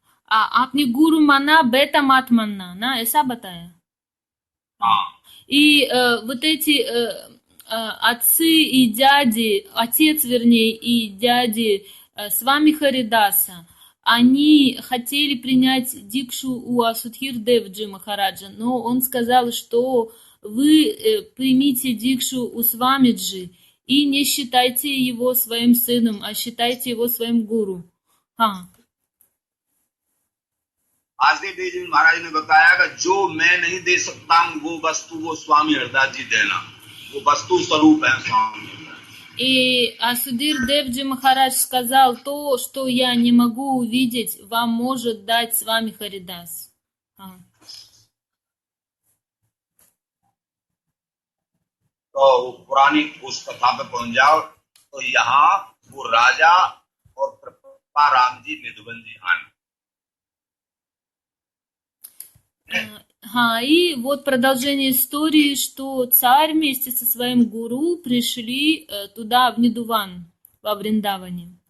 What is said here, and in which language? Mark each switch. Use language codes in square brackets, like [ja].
[hi] आपने गुरु माना, बेटा मत मानना, ना, ऐसा बताया. [ru] И вот эти отцы и дяди, отец, вернее, и дяди Свами Харидаса, они хотели принять дикшу у Асудхир Девджи Махараджа, но он сказал, что вы примите дикшу у Свамиджи и не считайте его своим сыном, а считайте его своим гуру. [hi] आसदेव देव जी महाराज ने बताया कि जो मैं नहीं दे सकता हूँ वो वस्तु वो स्वामी हरदास जी देना, वो वस्तु स्वरूप है स्वामी। [ru] И Асудир Девджи Махарадж сказал, то, что я не могу увидеть, вам может дать с вами Харидас. [hi] तो पुरानी उस कथा पे पहुंच जाओ तो यहाँ वो राजा और कृपा राम जी निधुवन जी आने। [ru] И вот продолжение истории, что царь вместе со своим гуру пришли туда, в Нидуван, во Вриндаване.